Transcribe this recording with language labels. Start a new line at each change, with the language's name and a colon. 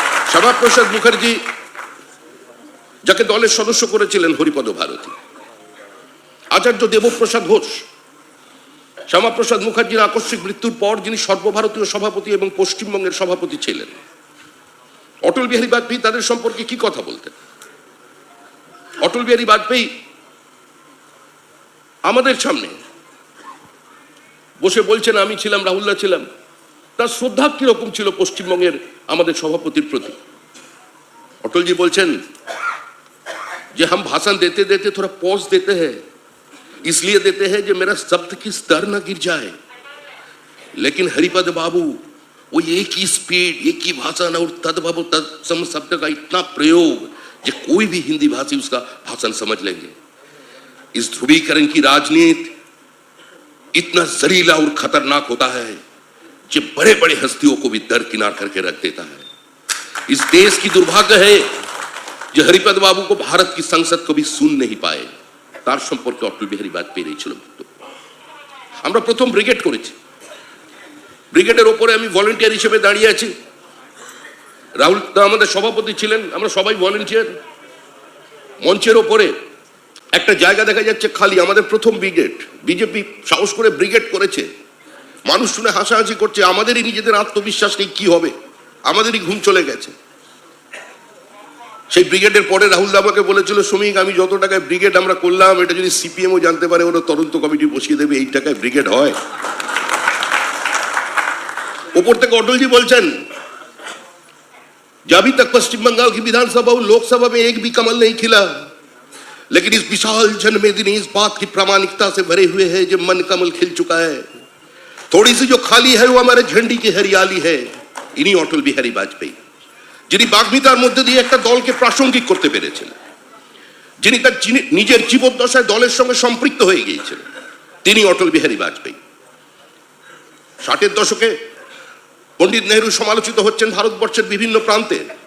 Bangla: শ্যামাপ্রসাদ মুখার্জি যাকে দলের সদস্য করেছিলেন হরিপদ ভারতী, আচার্য দেবপ্রসাদ ঘোষ, শ্যামাপ্রসাদ মুখার্জির আকস্মিক মৃত্যুর পর যিনি সর্বভারতীয় সভাপতি এবং পশ্চিমবঙ্গের সভাপতি ছিলেন, অটল বিহারী বাজপেয়ী, তাদের সম্পর্কে কি কথা বলতেন? অটল বিহারী বাজপেয়ী আমাদের সামনে বসে বলছেন আমি ছিলাম, রাহুলদা ছিলাম, তার শ্রদ্ধা কিরকম ছিল পশ্চিমবঙ্গের আমাদের সভাপতির প্রতি। অটলজি বলছেন যে
Hindi: हम भाषण देते देते थोड़ा पॉज देते हैं, इसलिए देते हैं जो मेरा शब्द की स्तर न गिर जाए, लेकिन हरिपद बाबू वो एक ही स्पीड, एक ही भाषण और तद्भव तत्सम शब्द का इतना प्रयोग जो कोई भी हिंदी भाषी उसका भाषण समझ लेंगे। इस ध्रुवीकरण की राजनीति इतना जहरीला और खतरनाक होता है जो बड़े बड़े हस्तियों को भी दरकिनार करके रख देता है। इस देश की दुर्भाग्य है जो हरिपद बाबू को भारत की संसद को भी सुन नहीं पाए।
Bangla: তার সম্পর্কে অটল বিহারী বাজপেয়ীর এই ছিল বক্তব্য। আমরা প্রথম ব্রিগেড করেছি, ব্রিগেডের ওপরে আমি ভলেন্টিয়ার হিসেবে দাঁড়িয়ে আছি, রাহুল আমাদের সভাপতি ছিলেন, আমরা সবাই ভলেন্টিয়ার। মঞ্চের ওপরে একটা জায়গা দেখা যাচ্ছে খালি, আমাদের প্রথম ব্রিগেড, বিজেপি সাহস করে ব্রিগেড করেছে, মানুষ শুনে হাসাহাসি করছে, আমাদেরই নিজেদের আত্মবিশ্বাস নেই কি হবে, আমাদেরই ঘুম চলে গেছে। সেই ব্রিগেডের পরে রাহুল দা আমাকে বলেছিল, শ্রমিক আমি যত টাকায় ব্রিগেড আমরা করলাম এটা যদি সিপিএমও জানতে পারে ওরা তদন্ত কমিটি বসিয়ে দেবে, এই টাকায় ব্রিগেড হয়। ওপর থেকে অটলজি বলছেন যে
Hindi: अभी तक पश्चिम बंगाल की विधानसभा और लोकसभा में एक भी कमल नहीं खिला, लेकिन इस विशाल जनमेदिनी इस बात की प्रामाणिकता से भरे हुए है जब मन कमल खिल चुका है। थोड़ी सी जो खाली है वो हमारे झंडी की हरियाली है।
Bangla: इन्हीं অটল বিহারী বাজপেয়ী যিনি বাগ্মিতার মধ্যে দিয়ে একটা দলকে প্রাসঙ্গিক করতে পেরেছিলেন, যিনি তার নিজের জীবদ্দশায় দলের সঙ্গে সম্পৃক্ত হয়ে গিয়েছিলেন, তিনি অটল বিহারী বাজপেয়ী। 60-এর দশকে পণ্ডিত নেহরু সমালোচিত হচ্ছেন ভারতবর্ষের বিভিন্ন প্রান্তে।